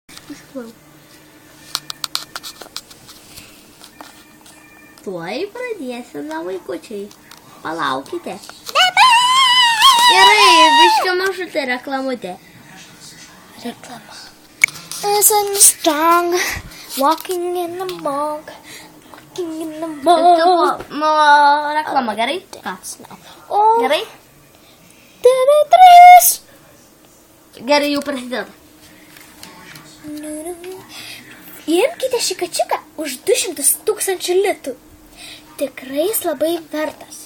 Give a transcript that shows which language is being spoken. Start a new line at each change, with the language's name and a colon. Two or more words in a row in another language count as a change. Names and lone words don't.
Lithuanian: įsivalau. Tuoj pradėsime, vaikučiai. Palaukite. Gerai, biškio mažutė reklamutė. Reklama.
English: As I'm strong, walking in the bog, walking in the bog.
Lithuanian: Reklama, gerai? Ką? O, Gerai? TV3. Gerai, jau prasideda. Imkite šį kačiuką už 200 000 litų. Tikrai jis labai vertas.